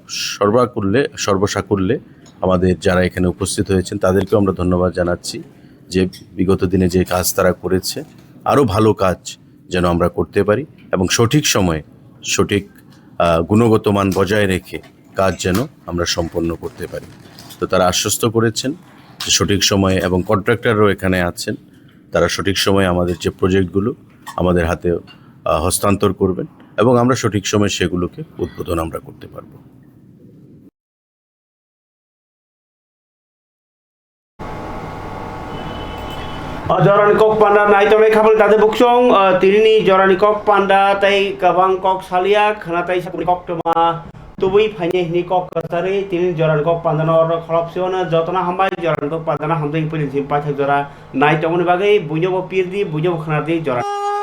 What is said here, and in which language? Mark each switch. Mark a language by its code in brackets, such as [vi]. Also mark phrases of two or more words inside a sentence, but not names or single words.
[bn] সর্বসাকুল্যে আমাদের যারা এখানে উপস্থিত হয়েছেন তাদেরকেও আমরা ধন্যবাদ জানাচ্ছি যে বিগত দিনে যে কাজ তারা করেছে আরও ভালো কাজ যেন আমরা করতে পারি এবং সঠিক সময়ে সঠিক গুণগত মান বজায় রেখে কাজ যেন আমরা সম্পন্ন করতে পারি তো তারা আশ্বস্ত করেছেন যে সঠিক সময়ে এবং কন্ট্রাক্টররাও এখানে আছেন তারা সঠিক সময়ে আমাদের যে প্রজেক্টগুলো আমাদের হাতে হস্তান্তর করবেন এবং আমরা সঠিক সময়ে সেগুলোকে উদ্বোধন আমরা করতে পারবো। [trp] Jorani Kok Panda naitome kapal tade buksong tirini Jorani Kok Panda tai kabang kok saliak natai sapuni kok toma tubui phanye ni kok katare tirini Jorani Kok Panda nor kholopsiona jotona hambai Jorani Kok Panda na hamdai pili simpai jora naitomoni bagai bunyo pirdi bunyo khanati Jorani